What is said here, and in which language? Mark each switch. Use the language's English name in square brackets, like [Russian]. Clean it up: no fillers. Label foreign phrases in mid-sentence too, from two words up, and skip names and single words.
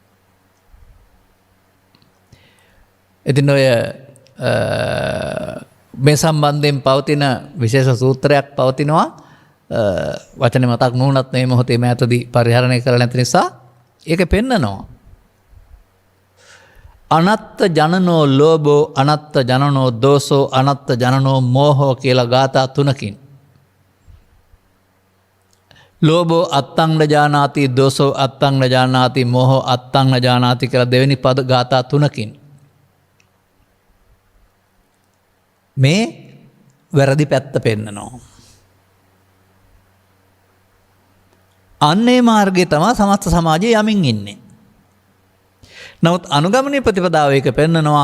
[Sinhala] ඉතින් ඔය මේ සම්බන්ධයෙන් පවතින විශේෂ සූත්‍රයක් පවතිනවා. වචනේ මතක් නුනත් මේ මොහොතේ මෑතදී පරිහරණය කරලා නැති නිසා ඒක පෙන්නනවා. [Pali] අනත්ත ජනනෝ ලෝභෝ, අනත්ත ජනනෝ දෝසෝ, අනත්ත ජනනෝ මෝහෝ [Sinhala] කියලා ගාථා තුනකින්. [Pali] ලෝභෝ අත්තං නජානාති, දෝසෝ අත්තං නජානාති, මෝහෝ අත්තං නජානාති [Sinhala] කියලා දෙවෙනි පද ගාථා තුනකින් මේ වැරදි පැත්ත පෙන්නනවා. අන්නේ මාර්ගයේ තමයි සමස්ත සමාජයේ යමින් ඉන්නේ. නමුත් අනුගමනීය ප්‍රතිපදාව එක පෙන්නනවා.